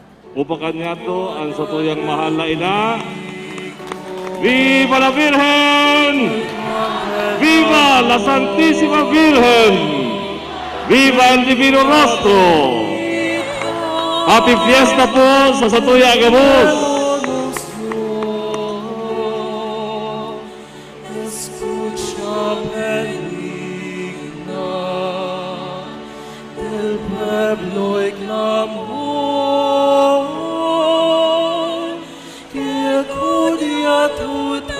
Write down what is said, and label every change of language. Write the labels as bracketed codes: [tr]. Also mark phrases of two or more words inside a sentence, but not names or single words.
[bik] upakan niyato ang satuyang mahal na ina. [es] Viva la Virgen! Viva la Santísima Virgen! Viva el Divino Rostro! [en] Happy Fiesta [bik] po sa Satuya Gabos! [es] Escucha benigna del pueblo y clamor que acude a tu